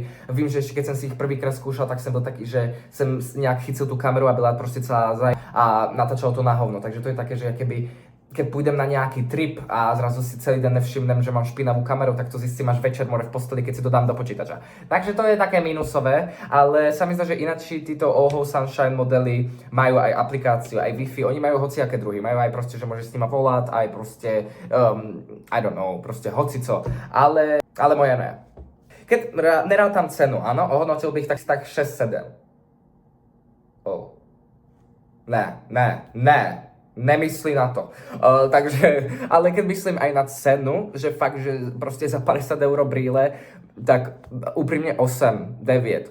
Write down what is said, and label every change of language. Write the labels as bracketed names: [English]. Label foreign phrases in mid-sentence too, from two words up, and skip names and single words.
[Slovak] Vím, že ešte keď som si ich prvýkrát skúšal, tak som byl taký, že som nejak chycil tú kameru a [Czech] byla prostě [Slovak] celá a natáčalo to na hovno, takže to je také, že keby keď pôjdem na nejaký trip a zrazu si celý deň nevšimnem, že mám špinavú kameru, tak to zistím až večer more v posteli, keď si to dám do počítača. Takže to je také minusové, ale sa mi zdá, že ináč títo Oho Sunshine modely majú aj aplikáciu, aj Wi-Fi, oni majú hociaké druhy, majú aj proste, že môžeš s nima volať, aj proste, [English] I don't know, [Slovak] proste hocico, ale moje ne. Keď nerátam cenu, áno, ohodnotil bych tak 6-7. Oh. Ne. Nemyslí na to. Takže, ale keď myslím aj na cenu, že fakt, že proste za 50 € brýle, tak úprimne 8, 9.